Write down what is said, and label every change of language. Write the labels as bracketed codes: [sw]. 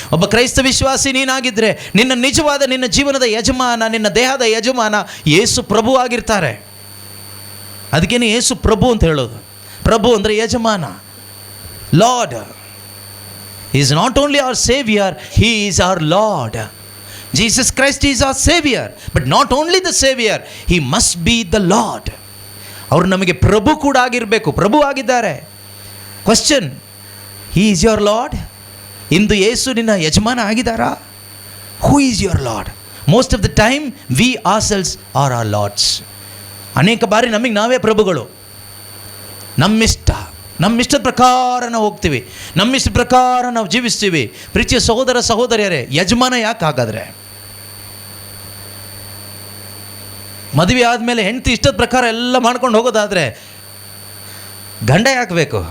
[kn] ಒಬ್ಬ ಕ್ರೈಸ್ತ ವಿಶ್ವಾಸಿ ನೀನಾಗಿದ್ದರೆ ನಿನ್ನ ನಿಜವಾದ, ನಿನ್ನ ಜೀವನದ ಯಜಮಾನ, ನಿನ್ನ ದೇಹದ ಯಜಮಾನ ಯೇಸು ಪ್ರಭು ಆಗಿರ್ತಾರೆ. ಅದಕ್ಕೇನೆ ಯೇಸು ಪ್ರಭು ಅಂತ ಹೇಳೋದು. ಪ್ರಭು ಅಂದರೆ ಯಜಮಾನ. [en] Lord is not only our saviour, he is our Lord. Jesus Christ is our Savior, but not only the Savior, He must be the Lord. [kn] ಅವರು ನಮಗೆ ಪ್ರಭು ಕೂಡ ಆಗಿರಬೇಕು. ಪ್ರಭು ಆಗಿದ್ದಾರೆ. Question, [en] He is your Lord? [kn] ಇಂದು ಯೇಸು ನಿನ್ನ ಯಜಮಾನ ಆಗಿದ್ದಾರಾ? [en] Who is your Lord? Most of the time we ourselves are our lords. [kn] ಅನೇಕ ಬಾರಿ ನಮಗೆ ನಾವೇ ಪ್ರಭುಗಳು. ನಮ್ಮಿಷ್ಟದ ಪ್ರಕಾರ ನಾವು ಹೋಗ್ತೀವಿ, ನಮ್ಮಿಷ್ಟ ಪ್ರಕಾರ ನಾವು ಜೀವಿಸ್ತೀವಿ. ಪ್ರೀತಿಯ ಸಹೋದರ ಸಹೋದರಿಯರೇ, ಯಜಮಾನ ಯಾಕೆ ಹಾಗಾದರೆ? ಮದುವೆ ಆದಮೇಲೆ ಹೆಂಡತಿ ಇಷ್ಟದ ಪ್ರಕಾರ ಎಲ್ಲ ಮಾಡ್ಕೊಂಡು ಹೋಗೋದಾದರೆ ಗಂಡ ಯಾಕೆ ಬೇಕು?